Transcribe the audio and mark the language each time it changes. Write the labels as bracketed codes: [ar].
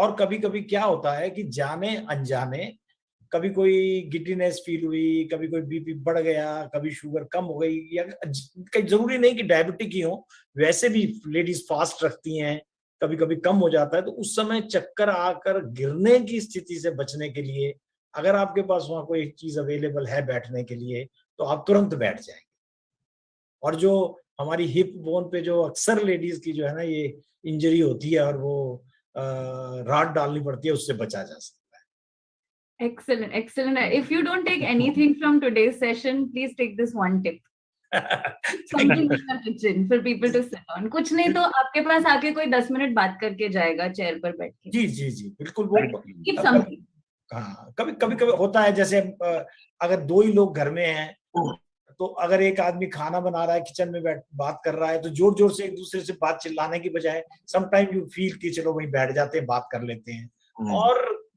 [hi] और कभी कभी क्या होता है कि जाने अनजाने कभी कोई गिड्डीनेस फील हुई, कभी कोई बीपी बढ़ गया, कभी शुगर कम हो गई, या कहीं जरूरी नहीं कि डायबिटिक ही हो, वैसे भी लेडीज फास्ट रखती हैं, कभी कभी कम हो जाता है, तो उस समय चक्कर आकर गिरने की स्थिति से बचने के लिए अगर आपके पास वहां कोई चीज अवेलेबल है बैठने के लिए तो आप तुरंत बैठ जाएंगे। और जो हमारी हिप बोन पे जो अक्सर लेडीज की जो है ना ये इंजरी होती है और वो राड डालनी पड़ती है, उससे बचा जा सकता है। [en] Excellent, excellent. If you don't take anything from today's session, please take this one tip. Something in the kitchen for people to sit on. [hi] कुछ नहीं तो आपके पास आके कोई 10 मिनट बात करके जाएगा चेयर पर बैठ के। जी जी जी बिल्कुल। वो [en] Keep something. [hi] हाँ, कभी कभी होता है, जैसे अगर दो ही लोग घर में हैं तो अगर एक आदमी खाना बना रहा है, किचन में बैठ बात कर रहा है, तो जोर जोर से एक दूसरे से बात चिल्लाने की बजाय [en] sometime you feel [hi] कि चलो वहीं बैठ जाते हैं, बात कर लेते हैं और